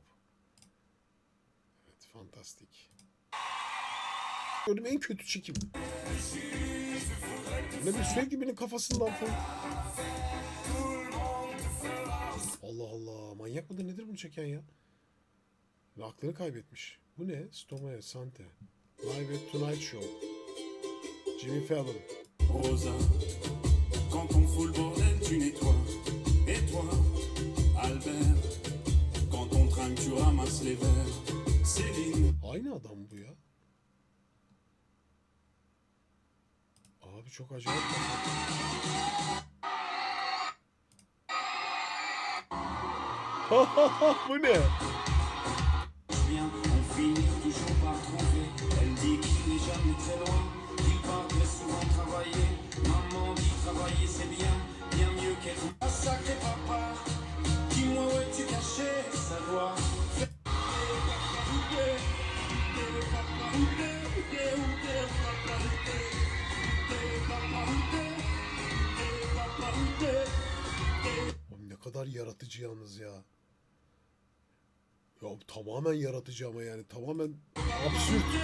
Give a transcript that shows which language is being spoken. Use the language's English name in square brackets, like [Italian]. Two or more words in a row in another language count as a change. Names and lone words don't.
[Turkish] Evet, fantastik. Gördüğüm en kötü çekim. Ne bir sürekli birinin kafasından falan. Allah Allah. Manyak mıdır nedir bunu çeken ya? Ve aklını kaybetmiş. Bu ne? Stoma'ya Sante. [English] Live at Tonight Show. Jimmy Fallon. [French] Rosa, quand on fout le bordel, tu nettoies. Et toi, Albert, quand on trinque, tu ramasses les verres. Céline, [Turkish] Aynı adam bu ya. Abi çok acayip. Bu ne? [French] bien, on finit toujours par tromper. Elle dit qu'il n'est jamais très loin, qu'il part très souvent travailler. Maman dit travailler c'est bien, bien mieux qu'être un sacré papa. Dis-moi où es-tu caché, ça doit. [Turkish] Oğlum ne kadar yaratıcı yalnız ya. Ya tamamen yaratıcı ama yani tamamen absürt.